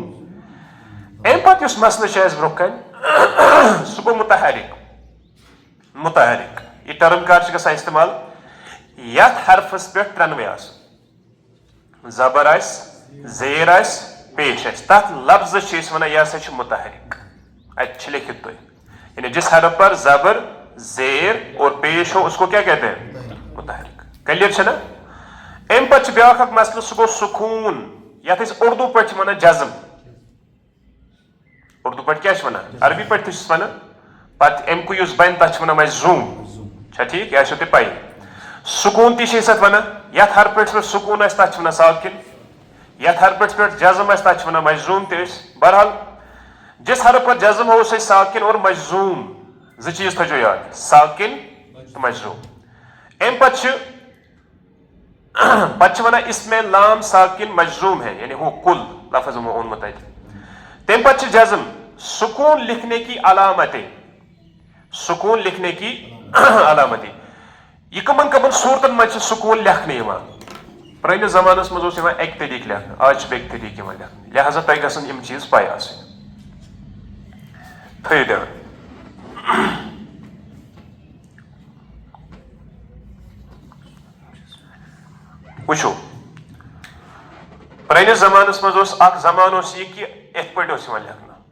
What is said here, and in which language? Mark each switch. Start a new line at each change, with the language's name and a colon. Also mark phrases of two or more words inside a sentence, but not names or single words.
Kashmiri: امہِ پتہٕ یُس مسلہٕ چھُ اسہِ برونٛہہ کنہِ سُہ گوٚو متحرک۔ متحرک یہ ٹرم کر چھِ گژھان استعمال یتھ حرفس پٮ۪ٹھ ترٛنوے آسن، زبر آسہِ، زیر آسہِ، پیش آسہِ، تتھ لفظس چھِ أسۍ ونان یہِ ہسا چھُ متحرک۔ اتہِ چھِ لیکھِتھ تُہۍ،
Urdu: یعنی جس حرف پر زبر، زیر اور پیش ہو اس کو کیا کہتے ہیں؟ متحرک۔
Kashmiri: کلیئر چھا نا؟ ام پتہٕ چھُ بیاکھ اکھ مسلہٕ سُہ گوٚو سکوٗن، یتھ أسۍ اردو پٲٹھۍ چھِ ونان جزم۔ اردو پٲٹھۍ کیٛاہ چھِ ونان؟ عربی پٲٹھۍ تہِ چھِس ونان، پتہٕ امکُے یُس بنہِ تتھ چھِ ونان أسۍ زوٗم۔ چھا ٹھیٖک؟ یہِ آسیو تۄہہِ پَیی۔ سکوٗن تہِ چھِ أسۍ اتھ ونان، یتھ حرفس پٮ۪ٹھ سکوٗن آسہِ تتھ چھِ ونان ساکن، یتھ حرفس پٮ۪ٹھ جزم آسہِ تتھ چھِ ونان مجزوم تہِ أسۍ۔
Urdu: بہرحال جس حرف پر جزم ہو اسے ساکن اور مجزوم،
Kashmiri: زٕ چیٖز تھٲیزیو یاد، ساکن تہٕ مجزوم۔ امہِ پتہٕ چھِ ونان
Urdu: اس میں لام ساکن مجزوم ہے،
Kashmiri: یعنی وہ کل لفظ اونمُت اتہِ۔ تمہِ پتہٕ چھِ جزم،
Urdu: سکون لکھنے کی علامتیں، سکون لکھنے کی علامتیں۔
Kashmiri: یہ کمن کمن صورتن منٛز چھِ سکون لیکھنہٕ یِوان؟ پرٲنِس زمانس منٛز اوس یِوان اکہِ طریٖقہٕ لیکھنہٕ، آز چھِ بیٚکہِ طریٖقہٕ یِوان لیکھنہٕ، لہذا تۄہہِ گژھن یِم چیٖز پاے آسٕنۍ۔ تھٲیِو دھیان۔ وٕچھو پرٲنِس زمانس منٛز اوس اکھ زمانہٕ اوس یہِ کہِ یِتھ پٲٹھۍ اوس یِوان لیکھنہٕ.